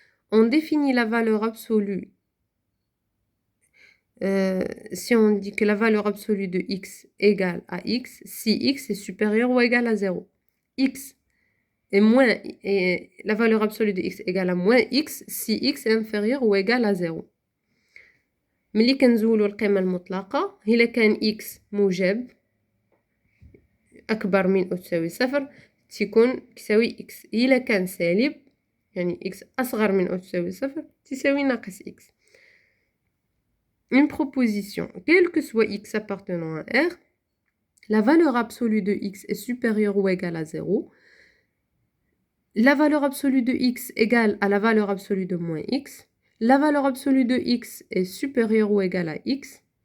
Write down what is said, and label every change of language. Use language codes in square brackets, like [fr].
[fr] On définit la valeur absolue si on dit que la valeur absolue de x égale à x, si x est supérieur ou égal à 0. X est moins, et la valeur absolue de x égale à moins x si x est inférieur ou égal à 0. [ar] ملي كنزولو القيمة المطلقة إلا كان x موجب أكبر من أو تساوي 0 تيكون كيساوي x. إلا كان سالب يعني x أصغر من أو تساوي 0 تساوي ناقص x. [fr] Une proposition, quel que soit x appartenant à R, la valeur absolue de x est supérieure ou égale à 0. La valeur absolue de x égale à la valeur absolue de moins x. La valeur absolue de x est supérieure ou égale à x.